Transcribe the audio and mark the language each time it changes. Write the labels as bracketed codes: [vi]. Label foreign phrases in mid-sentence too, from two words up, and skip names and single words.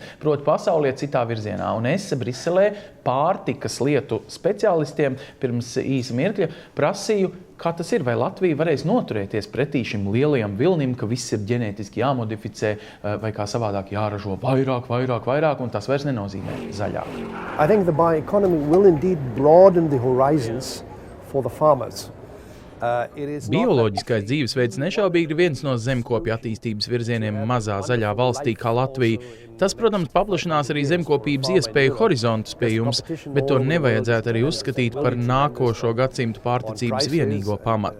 [lv] Proti, pasaulē citā virzienā. Un es Briselē pārtikas lietu speciālistiem pirms īsa mirkļa prasīju, kā tas ir, vai Latvija varēs noturēties pretī šim lielajam vilnim, ka viss ir ģenētiski jāmodificē vai kā savādāk jāražo vairāk, un tas vairs nenozīmē zaļāk. [en] I think the bioeconomy will indeed broaden the horizons for the farmers. [lv] Bioloģiskais dzīvesveids nešaubīgi ir viens no zemkopju attīstības virzieniem mazā zaļā valstī kā Latvija. Tas, protams, paplašinās arī zemkopības iespēju horizontus pie jums, bet to nevajadzētu arī uzskatīt par nākošo gadsimtu pārticības vienīgo pamatu.